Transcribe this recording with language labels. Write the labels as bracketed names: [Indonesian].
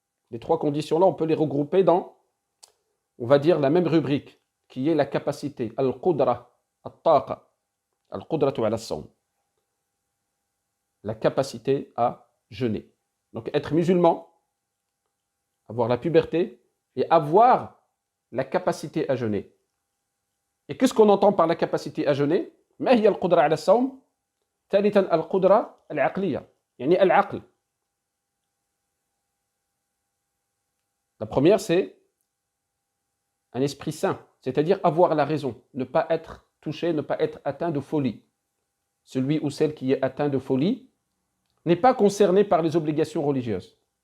[French] Les 3 conditions-là, on peut les regrouper dans, on va dire, la même rubrique, qui est la capacité, [Arabic] al-qudra, al-taqa, al-qudratu ala as-sawm. [French] La capacité à jeûner. Donc être musulman, avoir la puberté et avoir la capacité à jeûner. Et qu'est-ce qu'on entend par la capacité à jeûner? [Arabic] ما هي القدرة على الصوم؟ ثالثا القدرة العقلية يعني العقل. [French] La première, c'est un esprit sain, c'est-à-dire avoir la raison, ne pas être touché, ne pas être atteint de folie. Celui ou celle qui est atteint de folie n'est pas concerné par les obligations religieuses.